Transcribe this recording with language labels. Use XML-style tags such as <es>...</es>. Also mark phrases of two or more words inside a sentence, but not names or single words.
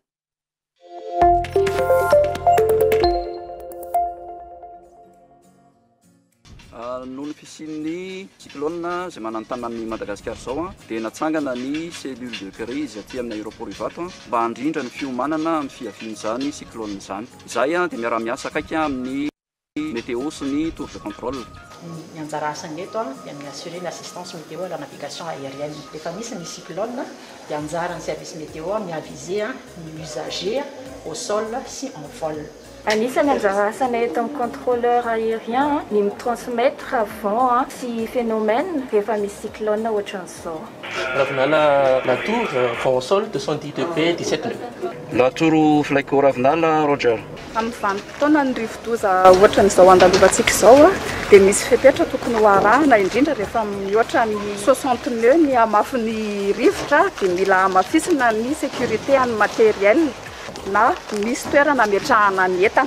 <mg>Noho ny fisian'ny cyclone izay manantana ny Madagasikara izao dia natsangana ny</mg> <fr>cellule de crise</fr> <mg>aty amin'ny aéroport Ivato mba handrindra ny fiomanana amin'ny fiavian'izany cyclone izany. Izay dia miara-miasa akaiky amin'ny météo sy ny</mg> <fr>tour de contrôle.</fr> <mg>Ny anjara asany eto dia mi-assurer</mg> <fr>l'assistance météo à la navigation aérienne.</fr> <mg>Rehefa misy ny cyclone dia anjaran'ny service météo mi-aviser ny usager</mg> <fr>au sol</fr> <mg>sy</mg> <fr>en vol.</fr> <mg>Anisany anjara asana eto amin'ny contrôleur aérien ny mitransmettre vent sy phénomène rehefa misy cyclone ohatran'izao.</mg> <fr>Ravinala la tour vent au sol 210 degrés 17 nœuds. La tour Flyco Ravinala Roger.</fr> <mg>Amin'ny vanim-potoana ny rivo-doza ohatran'izao andalovantsika izao dia misy fepetra tokony ho arahana indrindra rehefa mihoatra ny 60 nœuds ny hamafin'ny rivotra dia mila hamafisina ny sécurité an'ny matériel na misy toerana ametrahana ny entana.</mg>